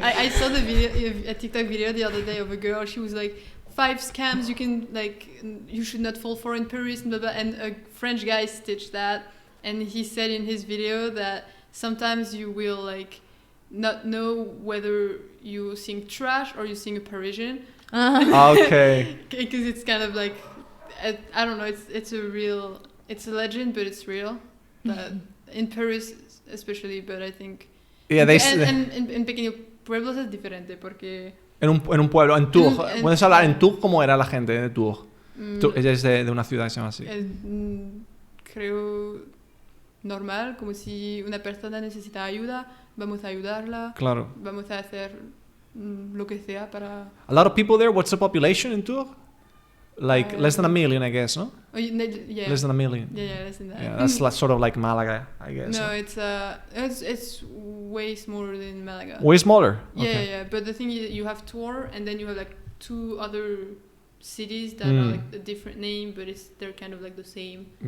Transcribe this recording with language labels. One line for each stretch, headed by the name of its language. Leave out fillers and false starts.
English: I saw the video, a TikTok video the other day of a girl. She was like, 5 scams you should not fall for in Paris, blah, blah, and a French guy stitched that, and he said in his video that sometimes you will like not know whether you sing trash or you sing a Parisian. Okay. Because it's kind of like, I don't know, it's a legend, but it's real. That in Paris especially, but I think... Yeah,
Spanish: en pequeños pueblos es diferente porque... En un pueblo, en Tours. ¿Puedes hablar en Tours cómo era la gente de Tours? Ella es de una ciudad que se llama así. Creo normal, como si una persona necesita ayuda, vamos a ayudarla. Claro. Vamos a hacer lo que sea para...
English: A lot of people there. What's the population in Tours? Like less than a million, I guess, no? Oh, yeah. Less than a million. Yeah, less than that. Yeah, that's like, sort of like Malaga, I guess. No, it's way smaller than Malaga. Way smaller. Yeah, Okay. yeah. But the thing is, you have Tours, and then you have like 2 other cities that are like a different name, but they're kind of like the same.